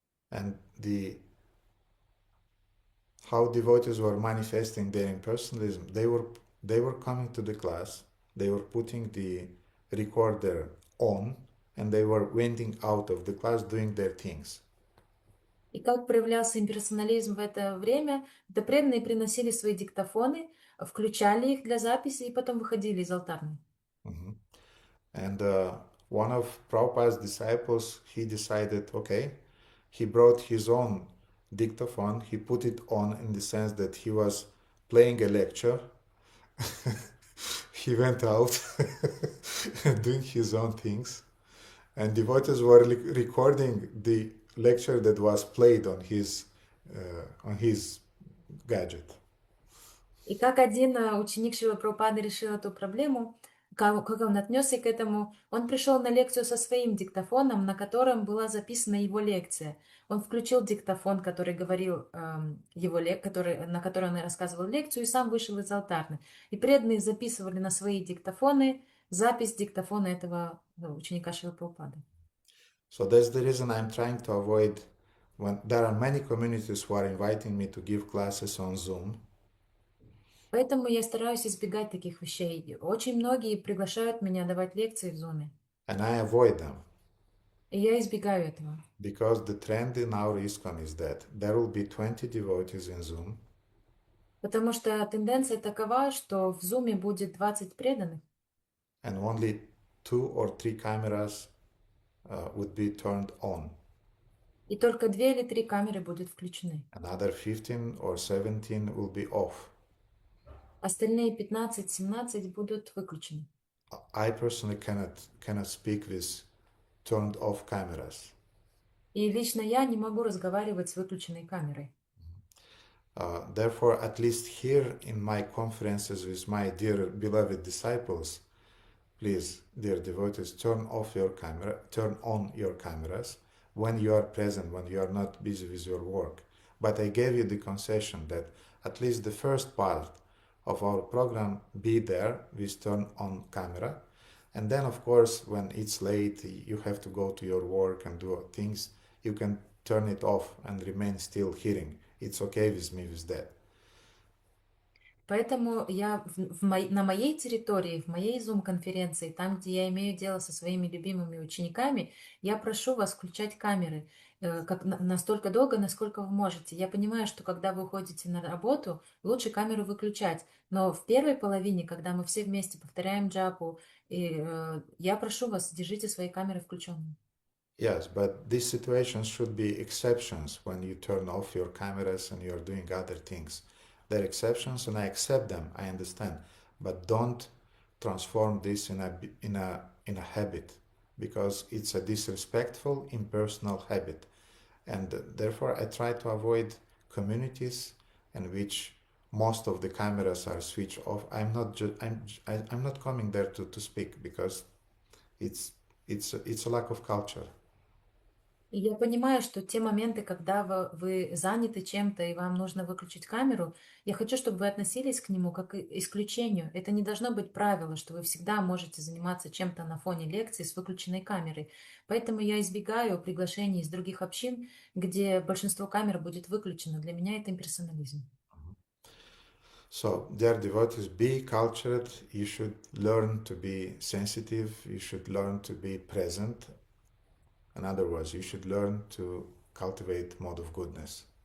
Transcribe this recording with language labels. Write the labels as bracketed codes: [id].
[en] And how devotees were manifesting their impersonalism, they were coming to the class, they were putting the recorder on, and they were wending out of the class doing their things. [ru] И как проявлялся имперсонализм в это время, это преданные приносили свои диктофоны, включали их для записи и потом выходили из алтарной. Mhm. [en] And one of Prabhupada's disciples, he decided, okay, he brought his own dictaphone, he put it on in the sense that he was playing a lecture. He went out doing his own things, and devotees were recording the lecture that was played on his gadget. [ru] И как один ученик Шрилы Прабхупады решил эту проблему, как он отнесся к этому, он пришел на лекцию со своим диктофоном, на котором была записана его лекция. Он включил диктофон, который говорил на который он рассказывал лекцию, и сам вышел из алтарны. И преданные записывали на свои диктофоны запись диктофона этого ученика Шрилы Прабхупады. [en] So that's the reason I'm trying to avoid when there are many communities who are inviting me to give classes on Zoom. [ru] Поэтому я стараюсь избегать таких вещей. Очень многие приглашают меня давать лекции в Zoom. [en] And I avoid them. [ru] И я избегаю этого. [en] Because the trend in our ISKCON is that there will be 20 devotees in Zoom. [ru] Потому что тенденция такова, что в Zoom будет 20 преданных. [en] And only 2 or 3 cameras would be turned on. [ru] И только 2 или 3 камеры будут включены. [en] Another 15 or 17 will be off. [ru] Остальные 15-17 будут выключены. [en] I personally cannot speak with turned off cameras. [ru] И лично я не могу разговаривать с выключенной камерой. [en] Therefore, at least here in my conferences with my dear beloved disciples, please, dear devotees, turn on your cameras when you are present, when you are not busy with your work. But I gave you the concession that at least the first part of our program be there with turn on camera. And then, of course, when it's late, you have to go to your work and do things, you can turn it off and remain still hearing. It's okay with me with that. [ru] Поэтому я на моей территории, в моей Zoom-конференции, там, где я имею дело со своими любимыми учениками, я прошу вас включать камеры настолько долго, насколько вы можете. Я понимаю, что когда вы уходите на работу, лучше камеру выключать. Но в первой половине, когда мы все вместе повторяем джапу, я прошу вас, держите свои камеры включенными. [en] Yes, but these situations should be exceptions when you turn off your cameras and you're doing other things. They're exceptions and I accept them, I understand. But don't transform this in a habit, because it's a disrespectful, impersonal habit. And therefore I try to avoid communities in which most of the cameras are switched off. I'm not coming there to speak, because it's a lack of culture. [ru] И я понимаю, что те моменты, когда вы заняты чем-то и вам нужно выключить камеру, я хочу, чтобы вы относились к нему как к исключению. Это не должно быть правило, что вы всегда можете заниматься чем-то на фоне лекции с выключенной камерой. Поэтому я избегаю приглашений из других общин, где большинство камер будет выключено. Для меня это имперсонализм. [en] So, dear devotees, be cultured. You should learn to be sensitive. You should learn to be present. In other words, you should learn to cultivate mode of goodness.